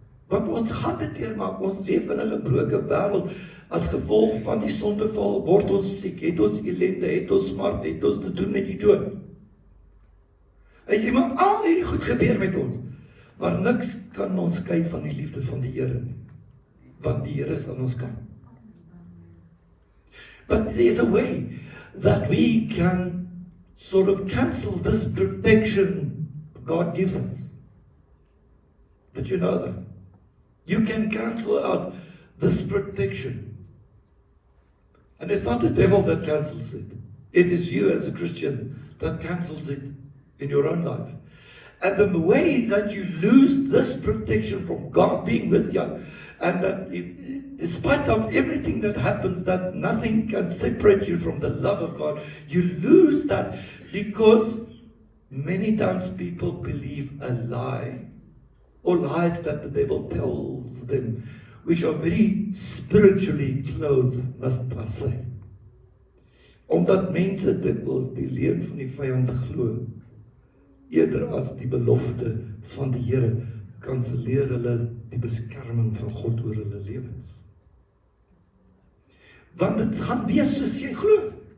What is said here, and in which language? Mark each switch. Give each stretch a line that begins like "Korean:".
Afrikaans: Want ons gaan dit deurmaak, ons leef in 'n gebroke wêreld. As gevolg van die sondeval word ons siek, het ons ellende, het ons smart, het ons te doen met die dood. Hy sê, maar al hierdie goed gebeur met ons. Maar niks kan ons skei van die liefde van die Here nie. Want die Here is aan ons kant.
English: But there's a way that we can sort of cancel this protection God gives us. Did you know that? You can cancel out this protection. And it's not the devil that cancels it. It is you as a Christian that cancels it in your own life. And the way that you lose this protection from God being with you, and that in spite of everything that happens, that nothing can separate you from the love of God, you lose that because many times people believe a lie, or lies that the devil tells them, which are very spiritually clothed, must I say.
Afrikaans: Omdat mense dikwels die leuen van die vyand glo, eerder as die belofte van die Here, kanselleer hulle die beskerming van God oor hulle lewens. Want dit gaan wees soos jy glo.